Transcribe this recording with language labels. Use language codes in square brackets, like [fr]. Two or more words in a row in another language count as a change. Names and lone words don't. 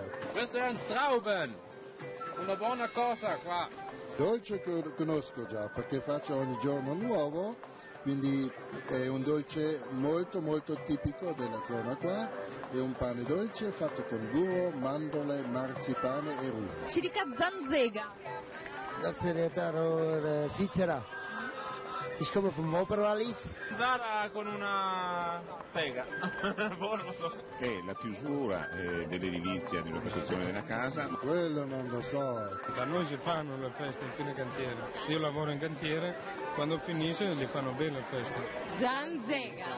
[it] Questo è un Strauben, una buona cosa qua. Dolce conosco già perché faccio ogni giorno nuovo, quindi è un dolce molto molto tipico della zona qua, è un pane dolce fatto con burro, mandorle, marzipane e rume. Ci dica Zanzega. [de] Das ist der Svizzera. Ich komme vom Oberwallis. [it] Zara con una pega. Non lo so. È la chiusura dell'edilizia, della costruzione della casa. Quello non lo so. Da noi si fanno le feste in fine cantiere. Io lavoro in cantiere, quando finisce li fanno bene le feste. Zanzega.